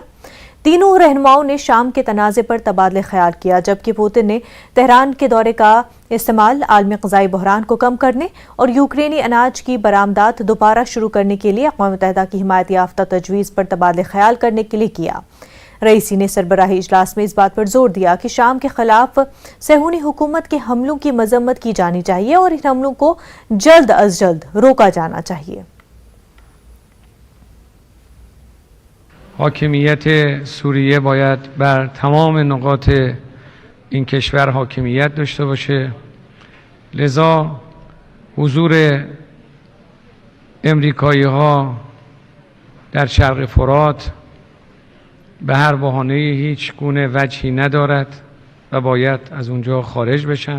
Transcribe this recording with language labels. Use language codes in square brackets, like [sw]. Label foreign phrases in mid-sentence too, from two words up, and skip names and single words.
[ur] تینوں رہنماؤں نے شام کے تنازعے پر تبادلے خیال کیا، جبکہ پوتن نے تہران کے دورے کا استعمال عالمی غذائی بحران کو کم کرنے اور یوکرینی اناج کی برآمدات دوبارہ شروع کرنے کے لیے اقوام متحدہ کی حمایت یافتہ تجویز پر تبادلے خیال کرنے کے لیے کیا. رئیسی نے سربراہی اجلاس میں اس بات پر زور دیا کہ شام کے خلاف صیہونی حکومت کے حملوں کی مذمت کی جانی چاہیے اور ان حملوں کو جلد از جلد روکا جانا چاہیے. [fa] حاکمیت سوریه باید بر تمام نقاط این کشور حاکمیت داشته باشه، لذا حضور امریکایی ها در شرق فرات به هر بهانه هیچ گونه وجهی ندارد و باید از اونجا خارج بشن.